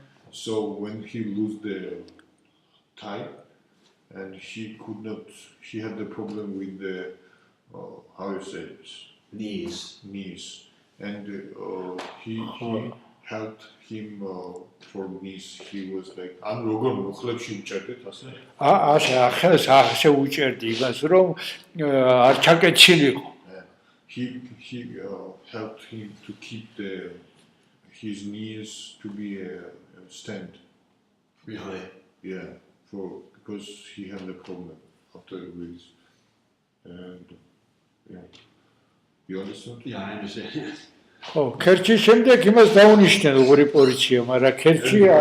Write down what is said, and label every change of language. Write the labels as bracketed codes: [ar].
[en] So when he lose the tie, and he had the problem with the how you say this? Knees, and he helped him for knees. He was like, "I'm [ka] Rogan Mukhlebshi ucherdet ase." ასე უჭერდი იმას რომ არ ჩაკეცილიყო. [en] He helped him to keep his knees to be stand. Really. Yeah, because he had a problem after this, and yeah, you understand? Yeah, I understand. [ka] ხო, ქერჩის შემდეგ იმას დაუნიშნეს ორი პოლიცია, მაგრამ ქერჩი